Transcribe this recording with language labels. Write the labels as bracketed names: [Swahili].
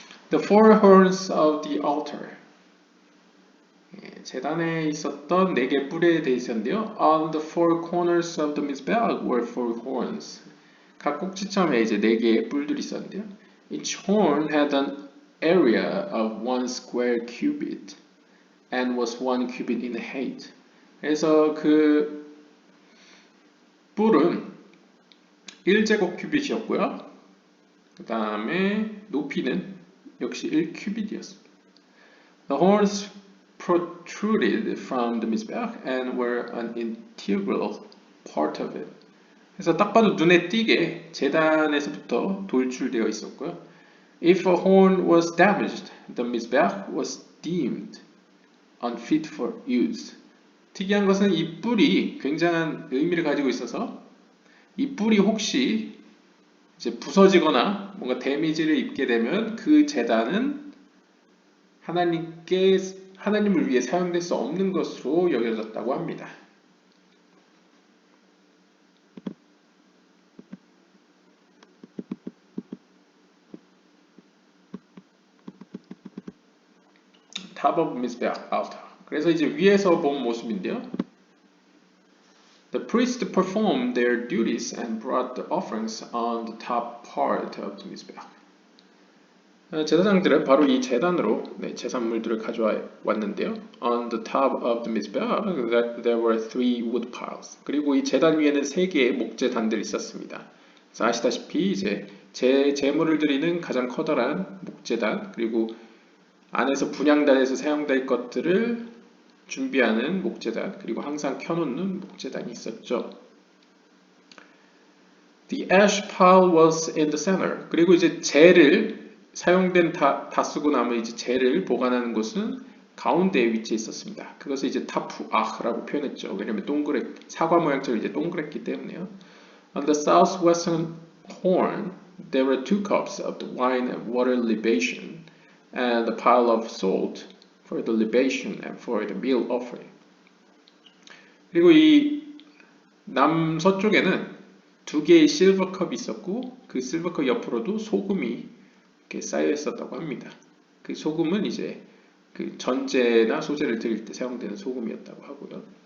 [English] The four horns of the altar. [Korean] 제단에 있었던 4개 뿔에 대해 있었는데요. [English] On the four corners of the mizbeach were four horns. [Korean] 각 꼭지점에 이제 4개의 뿔들이 있었는데요. [English] Each horn had an area of 1 square cubit and was 1 cubit in height. [Korean] 그래서 그 뿔은 1제곱 큐빗이었고요. 그 다음에 높이는 역시 1큐빗이었습니다. [English] The horns protruded from the mizbeach and were an integral part of it. [Korean] 그래서 딱 봐도 눈에 띄게 제단에서부터 돌출되어 있었고요. [English] If a horn was damaged, the mizbeach was deemed unfit for use. [Korean] 특이한 것은 이 뿔이 굉장한 의미를 가지고 있어서 이 뿔이 혹시 이제 부서지거나 뭔가 데미지를 입게 되면 그 제단은 하나님을 위해 사용될 수 없는 것으로 여겨졌다고 합니다. [English] Top of Mizbeach altar. [Korean] 그래서 이제 위에서 본 모습인데요. [English] The priests performed their duties and brought the offerings on the top part of the mizbeach. [Korean] 제사장들은 바로 이 제단으로 제산물들을 가져왔는데요. [English] On the top of the mizbeach, there were 3 wood piles. [Korean] 그리고 이 제단 위에는 3개의 목제단들이 있었습니다. 그래서 아시다시피 이제 제물을 드리는 가장 커다란 목제단, 그리고 안에서 분향단에서 사용될 것들을 준비하는 목재단, 그리고 항상 켜놓는 목재단이 있었죠. [English] The ash pile was in the center. [Korean] 그리고 이제 재를 사용된 다 쓰고 남은 이제 재를 보관하는 곳은 가운데에 위치해 있었습니다. 그것을 이제 타프아흐라고 표현했죠. 왜냐면 사과 모양처럼 이제 동그랬기 때문에요. [English] On the southwestern horn, there were 2 cups of the wine and water libation, and a pile of salt for the libation and for the meal offering. [Korean] 그리고 이 남서쪽에는 2개의 실버컵이 있었고 그 실버컵 옆으로도 소금이 이렇게 쌓여 있었다고 합니다. 그 소금은 이제 그 전제나 소재를 드릴 때 사용되는 소금이었다고 하고요.